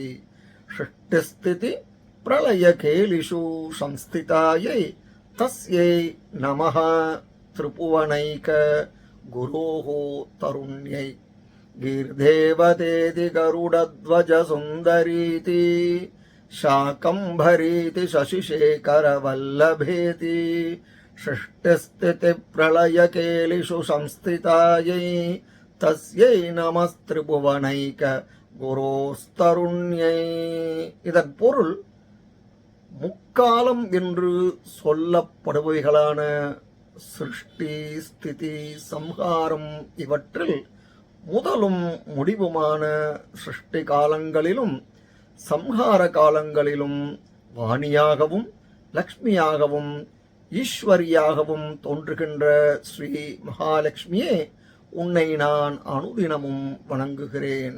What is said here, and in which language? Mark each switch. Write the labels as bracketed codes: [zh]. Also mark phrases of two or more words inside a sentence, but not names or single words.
[sa] सृष्टिस्थिति प्रलयकेलिषु संस्थितायै तस्यै नमः त्रिभुवनैक गुरोः तरुण्यै गीर्धेवदेति गरुडध्वज सुन्दरीति शाकम्भरीति शशिशेखरवल्लभेति सृष्टिस्थितिप्रलयकेलिषु संस्थितायै तस्यै नमस्त्रिभुवनैक गुरोस्तरुण्यै. [ta] இதன் பொருள், முக்காலம் என்று சொல்லப்படுபவைகளான சிருஷ்டி, ஸ்திதி, சம்ஹாரம் இவற்றில் முதலும் முடிவுமான சிருஷ்டி காலங்களிலும் சம்ஹார காலங்களிலும் வாணியாகவும் லக்ஷ்மியாகவும் ஈஸ்வரியாகவும் தோன்றுகின்ற ஸ்ரீ மகாலட்சுமியே, உன்னை நான் அனுதினமும் வணங்குகிறேன்.